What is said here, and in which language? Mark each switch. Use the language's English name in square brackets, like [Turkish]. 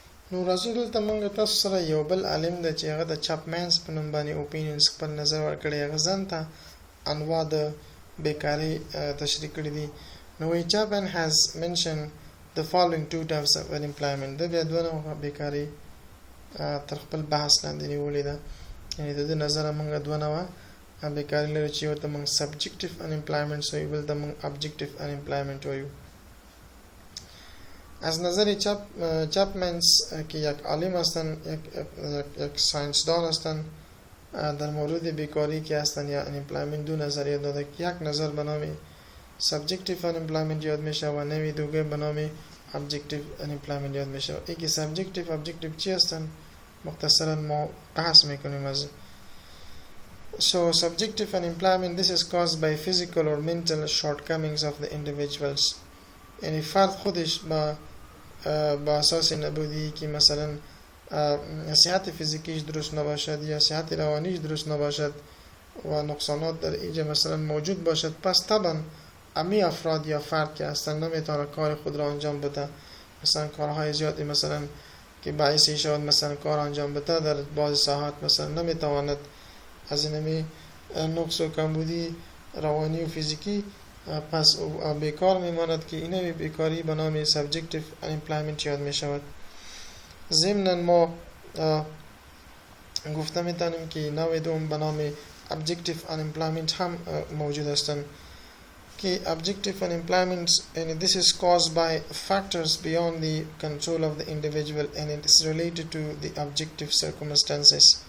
[Pashto] نو راځو دلته موږ تاسو سره یو بل عالم دی چې هغه د چاپمنز په نوم باندې اوپینینز خپل نظر ورکړی. هغه ځان ته انواع د بیکاري تشریح کړي دي. نو وایي چاپمن [English] has mentioned the following two types of unemployment. [Pashto] د بیا دوه نوعه بیکاري تر خپل بحث لاندې نیولې ده. یعنې د دې نظره موږ دوه نوعه بیکاري لرو چې یو ته موږ subjective unemployment وایو، بل ته موږ objective unemployment وایو. [Persian] از نظر چاپمنز که یک عالم هستند، یک ساینسدان هستند، در مورد بیکاری که هستند یا unemployment دو نظریه داده. یک نظر به نام subjective unemployment یاد میشه و نوی دوگه به نام objective unemployment یاد میشه. یکی subjective objective چی هستند مختصرا ما بحث میکنیم از. [English] So subjective unemployment, this is caused by physical or mental shortcomings of the individuals. [Persian] یعنی فرد خودش با اساس نبودی که مثلا صحت فیزیکیش درست نباشد یا صحت روانیش درست نباشد و نقصانات در اینجا مثلا موجود باشد، پس طبعا امی افراد یا فرد که هستن نمیتونه کار خود را انجام بده. مثلا کارهای زیادی مثلا که باعثی شود مثلا کار انجام بده در بعض ساعات مثلا نمیتواند از اینمی نقص و کمبودی روانی و فیزیکی پس بیکار میماند که اینه بیکاری به نام subjective unemployment یاد می شود. ضمناً ما گفته میتونیم که نوع دوم به نام objective unemployment هم موجود هستند که [English] objective unemployment and this is caused by factors beyond the control of the individual and it is related to the objective circumstances.